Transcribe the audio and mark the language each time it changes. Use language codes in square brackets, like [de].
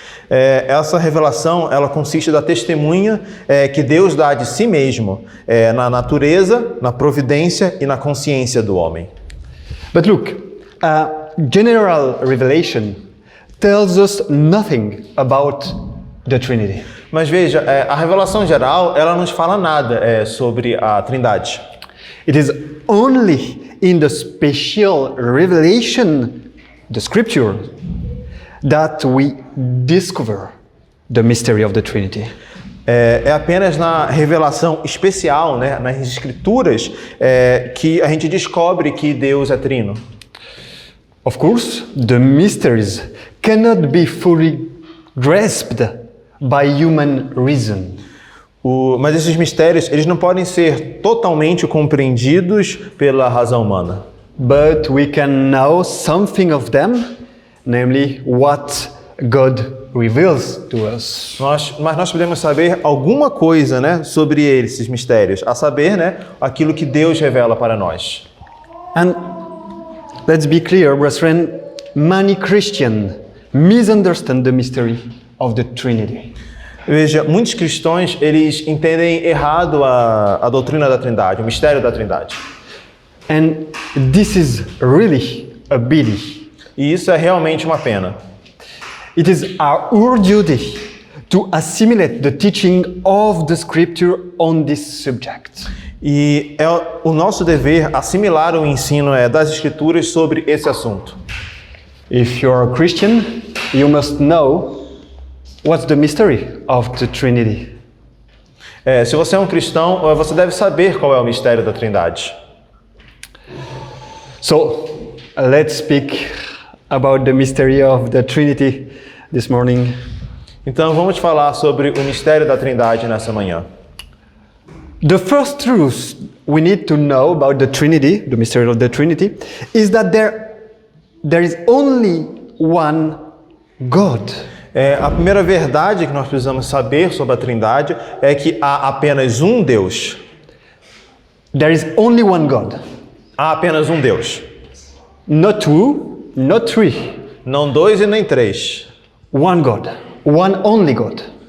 [pt] Essa revelação, ela consiste da testemunha que Deus dá de si mesmo na natureza, na providência e na consciência do homem. [en] But look, general revelation tells us nothing about the Trinity. [pt] Mas veja, a revelação geral, ela não nos fala nada sobre a Trindade. [en] It is only in the special revelation, the Scripture, that we discover the mystery of the Trinity. [pt] É apenas na revelação especial, né, nas Escrituras, que a gente descobre que Deus é trino. [en] Of course, the mysteries cannot be fully grasped by human reason. [pt] Mas esses mistérios, eles não podem ser totalmente compreendidos pela razão humana. [en] But we can know something of them, namely what God reveals to us. [pt] Mas nós podemos saber alguma coisa, né, sobre esses mistérios, a saber, né, aquilo que Deus revela para nós. [en] And let's be clear, brethren, many Christians misunderstand the mystery of the Trinity. [pt] Veja, muitos cristãos, eles entendem errado a doutrina da Trindade, o mistério da Trindade. [en] And this is really a pity. [pt] E isso é realmente uma pena. [en] It is our duty to assimilate the teaching of the Scripture on this subject. [pt] E é o nosso dever assimilar o ensino das Escrituras sobre esse assunto. [en] If you're a Christian, you must know what's the mystery of the Trinity. [pt] Se você é um cristão, você deve saber qual é o mistério da Trindade. [en] So, let's speak about the mystery of the Trinity this morning. [pt] Então vamos falar sobre o mistério da Trindade nessa manhã. [en] The first truth we need to know about the Trinity, the mystery of the Trinity, is that there is only one God. [pt] A primeira verdade que nós precisamos saber sobre a Trindade é que há apenas um Deus. [en] There is only one God. [pt] Há apenas um Deus. [en] Not two, not three. [pt] Não dois e nem três. [en] One God. One only God.